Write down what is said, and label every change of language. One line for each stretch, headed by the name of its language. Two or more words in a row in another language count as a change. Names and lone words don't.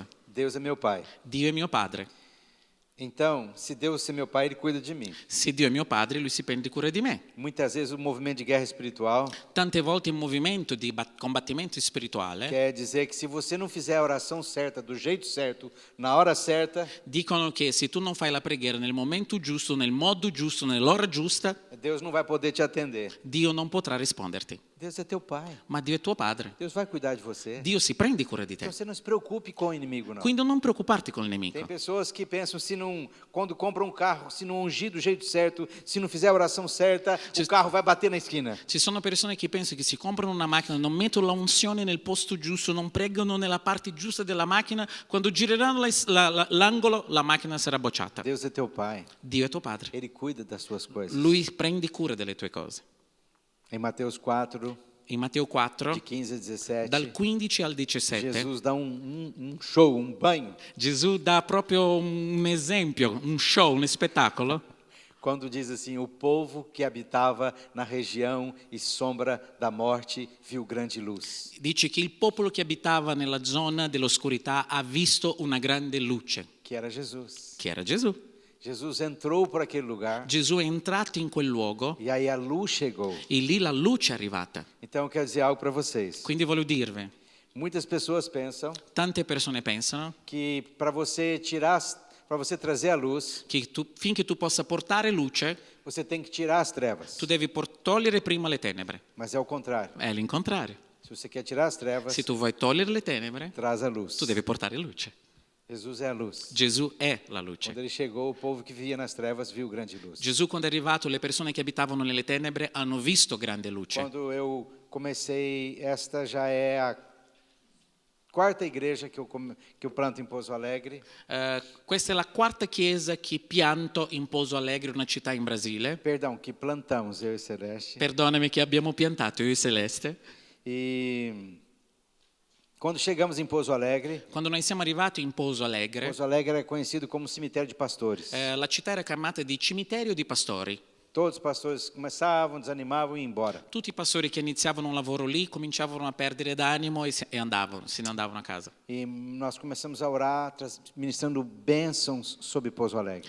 Portuguese: Deus é meu pai.
Italian: Dio è mio padre.
Portuguese: Então, se Deus é meu pai, ele cuida de mim.
Italian: Se Dio è mio padre, lui si prende cura di me.
Portuguese: Muitas vezes o movimento de guerra espiritual
Italian: Tante volte il movimento di combattimento spirituale
Portuguese: quer dizer que se você não fizer a oração certa, do jeito certo, na hora certa,
Italian: dicono che se tu non fai la preghiera nel momento giusto, nel modo giusto, nell'ora giusta,
Portuguese: Deus não vai poder te atender.
Italian: Dio non potrà risponderti.
Portuguese: Deus é teu pai.
Italian: Ma Dio è tuo padre.
Portuguese: Deus vai cuidar de você.
Italian: Dio si prende cura di te.
Portuguese: Então você não se preocupe com o inimigo, não.
Italian: Quindi non preoccuparti con il nemico.
Portuguese: Tem pessoas que pensam, se não, quando compra um carro, se não ungir do jeito certo, se não fizer a oração certa, o carro vai bater na esquina.
Italian: Ci sono persone che pensano che si comprano una macchina, non mettono la unzione nel posto giusto, non pregano nella parte giusta della macchina, quando gireranno l'angolo la macchina sarà bocciata.
Portuguese: Deus é teu pai.
Italian: Dio è tuo padre.
Portuguese: Ele cuida das suas coisas.
Italian: Lui prende cura delle tue cose.
Portuguese: Em Mateus 4,
Italian: In Matteo 4,
Portuguese: de 15 a 17,
Italian: dal 15 al 17,
Portuguese: Jesus dá um show, um banho,
Italian: Gesù dà proprio un esempio, un show, un spettacolo,
Portuguese: quando diz assim: o povo que habitava na região e sombra da morte viu grande luz.
Italian: Dice che il popolo che abitava nella zona dell'oscurità ha visto una grande luce,
Portuguese: Que era Jesus.
Italian: che era Gesù.
Portuguese: Jesus entrou por aquele lugar
Italian: Gesù è entrato in quel luogo
Portuguese: e aí a luz chegou.
Italian: e lì la luce è arrivata.
Portuguese: Então eu quero dizer algo para vocês.
Italian: Quindi voglio dirvi,
Portuguese: Muitas pessoas pensam
Italian: tante persone pensano
Portuguese: que para você trazer a luz,
Italian: che finché tu possa portare luce,
Portuguese: você tem que tirar as trevas.
Italian: tu devi togliere prima le tenebre.
Portuguese: Mas é o contrário.
Italian: È l'incontrario.
Portuguese: Se você quer tirar as trevas,
Italian: Se tu vuoi togliere le tenebre,
Portuguese: traz a luz.
Italian: tu devi portare luce.
Portuguese: Jesus é a luz.
Italian: Gesù è la luce.
Portuguese: Quando ele chegou, o povo que vivia nas trevas viu grande luz.
Italian: Gesù quando è arrivato, le persone che abitavano nelle tenebre hanno visto grande luce.
Portuguese: Quando eu comecei, esta já é a quarta igreja que eu planto em Pouso Alegre.
Italian: Questa è la quarta chiesa che pianto in Pouso Alegre, una città in Brasile.
Portuguese: Perdão, que plantamos, eu e Celeste.
Italian: Perdonami, che abbiamo piantato io e Celeste.
Portuguese: E quando chegamos em Pouso Alegre,
Italian: Quando noi siamo arrivati in Pouso Alegre,
Portuguese: Pouso Alegre é conhecido como cemitério de pastores.
Italian: la città era chiamata di cimitero di pastori.
Portuguese: Todos os pastores começavam, desanimavam e iam embora.
Italian: Tutti i pastori che iniziavano un lavoro lì cominciavano a perdere d'animo e se ne andavano a casa.
Portuguese: E nós começamos a orar, ministrando bênçãos sobre Pouso Alegre,